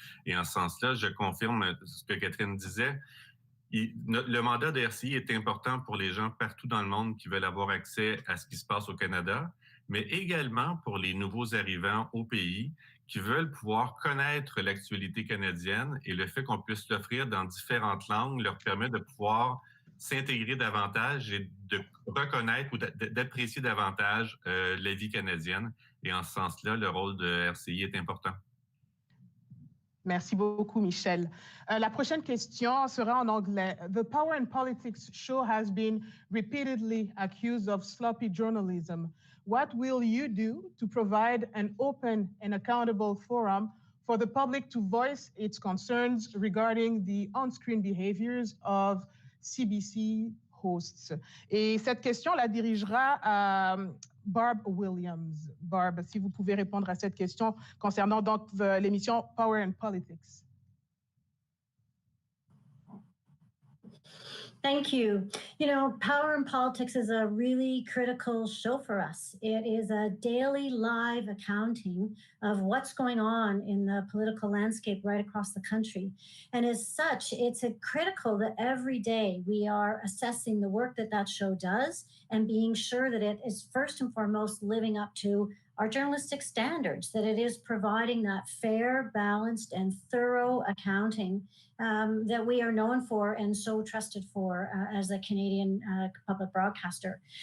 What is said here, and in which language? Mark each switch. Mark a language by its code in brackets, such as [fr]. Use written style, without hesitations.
[fr] Et en ce sens-là, je confirme ce que Catherine disait. Le mandat de RCI est important pour les gens partout dans le monde qui veulent avoir accès à ce qui se passe au Canada, mais également pour les nouveaux arrivants au pays qui veulent pouvoir connaître l'actualité canadienne, et le fait qu'on puisse l'offrir dans différentes langues leur permet de pouvoir s'intégrer davantage et de reconnaître ou d'apprécier davantage la vie canadienne. Et en ce sens-là, le rôle de RCI est important. Merci beaucoup, Michel. La prochaine question sera en anglais. [en] The Power and Politics show has been repeatedly accused of sloppy journalism. What will you do to provide an open and accountable forum for the public to voice its concerns regarding the on-screen behaviors of CBC hosts? [fr] Et cette question la dirigera à Barb Williams. Barb, si vous pouvez répondre à cette question concernant donc l'émission Power and Politics. [en] Thank you. You know, Power and Politics is a really critical show for us. It is a daily live accounting of what's going on in the political landscape right across the country. And as such, it's critical that every day we are assessing the work that that show does and being sure that it is first and foremost living up to our journalistic standards, that it is providing that fair, balanced, and thorough accounting that we are known for and so trusted for as a Canadian public broadcaster.